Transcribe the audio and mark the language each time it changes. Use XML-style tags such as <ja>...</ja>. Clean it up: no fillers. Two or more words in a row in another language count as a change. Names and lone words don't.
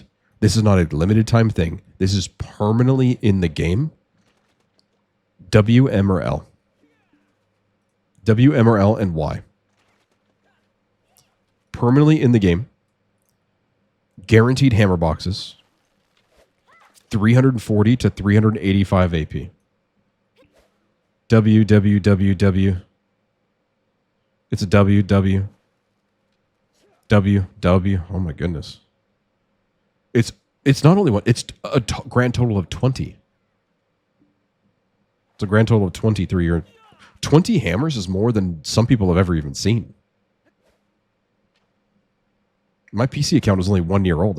<en>This is not a limited time thing. This is permanently in the game. W, M, or L. W, M, or L, and Y. Permanently in the game. Guaranteed hammer boxes. 340 to 385 AP. W, W, W, W. It's a W, W. W. Oh my goodness. It's not only one. It's a grand total of 20. It's a grand total of 23. 20 hammers is more than some people have ever even seen. My PC account is only 1 year old.</en>